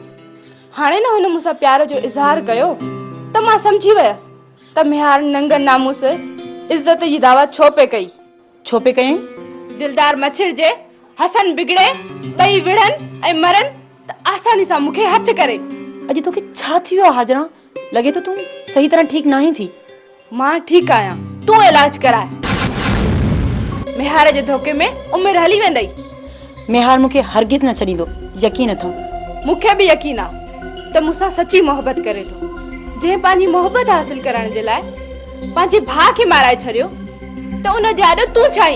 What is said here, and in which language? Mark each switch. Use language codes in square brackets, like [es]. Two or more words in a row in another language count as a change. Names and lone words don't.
[sd] हाणे न हुन मूंसां प्यार जो इज़हार कयो त मां समझी वियसि त मेहार नंगन नामूस इज्जत जी दावा छो पे कई। छो पे कई? दिलदार मछिड़जे, हसन बिगड़े, ॿई विढ़नि ऐं मरनि त आसानी सां मूंखे हथ करे। अॼु तोखे छा थी वियो आहे हाजरा? लॻे तो तूं सही तरह ठीक नहीं थी। मां ठीक आहियां, तूं इलाज कराए। मेहार जे धोखे में उमिरि हली वेंदई। मेहार मूंखे हरगिज़ न छॾींदो, यकीन अथव। मूंखे बि यकीन आहे, त मूंसां सची मोहबत करे थो। जे पंहिंजी मोहबत हासिल करण जे लाइ पंहिंजे भाउ खे माराए छॾियो त उन जे आॾो तूं छाई?